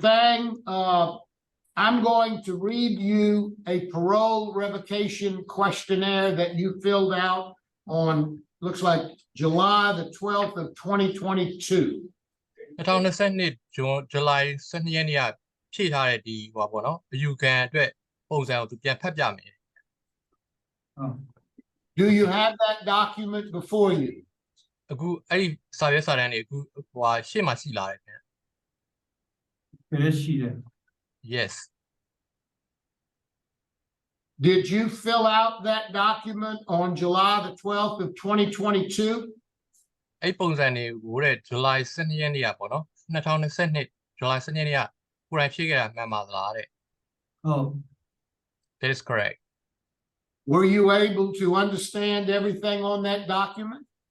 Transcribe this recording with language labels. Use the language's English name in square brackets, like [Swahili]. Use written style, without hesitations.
[English] Thang, I'm going to read you a parole revocation questionnaire that you filled out on, looks like July the 12th of 2022. [Burmese] 2022 July 12 ရက်နေ့ကဖြည့်ထားတဲ့ဒီဟိုပါပေါ့နော်အယူခံအတွက်ပုံစံကိုသူပြန်ဖတ်ပြမယ် [English] Do you have that document before you? [Burmese] အခုအဲ့ဒီစာရွက်စာတမ်းတွေအခုဟိုရှေ့မှာရှိလာတယ်ခင်ဗျ [English] Yes. Did you fill out that document on July the 12th of 2022? [Burmese] အဲ့ပုံစံတွေကိုတဲ့ July 12 ရက်နေ့ကပေါ့နော်2022 July 12 ရက်နေ့ကကိုယ်တိုင်ဖြည့်ခဲ့တာမှန်ပါသလားတဲ့ Oh. [English] That is correct. Were you able to understand everything on that document?